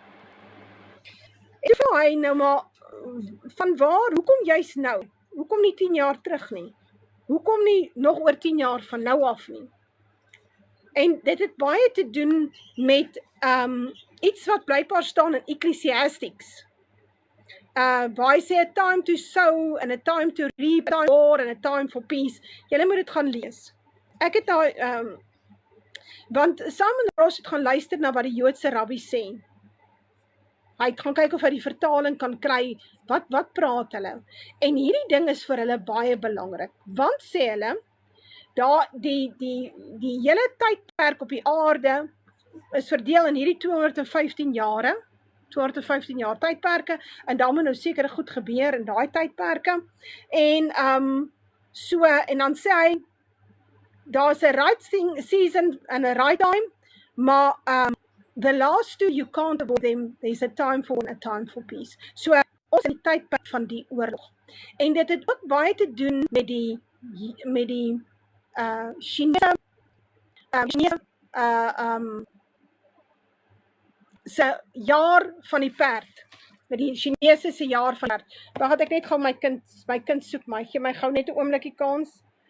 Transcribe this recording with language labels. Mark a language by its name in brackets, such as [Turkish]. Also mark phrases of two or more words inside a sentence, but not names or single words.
[Afrikaans] En toe hy nou maar, van waar, hoekom juist nou? Hoekom nie 10 jaar terug nie? Hoekom nie nog oor 10 jaar van nou af nie? En dit het baie te doen met iets wat blykbaar staan in Ecclesiastics. Waar hy sê, [English] a time to sow, and a time to reap, a time for war, and a time for peace. [Afrikaans] Julle moet dit gaan lees. Ek het daar, want Simon Roche het gaan luister na wat die Joodse rabbi sê. Hy het gaan kyk of hy die vertaling kan kry, wat praat hulle. En hierdie ding is vir hulle baie belangrik, want sê hulle, daar die hele tydperk op die aarde is verdeel in hierdie 215 jare, 215 jaar tydperke, en daar moet nou seker goed gebeur in daai tydperke. En en dan sê hy, daar's 'n [English] right season and a right time, maar the last two, you can't avoid them. There's a time for war and a time for peace. [Afrikaans] So, ons in die tydperk van die oorlog. En dit het ook baie te doen met die Chinese se jaar van die perd. Met die Chinese se jaar van die perd. Dan gaan ek net gou my kind soek, maar gee my gou net 'n oombliekie kans.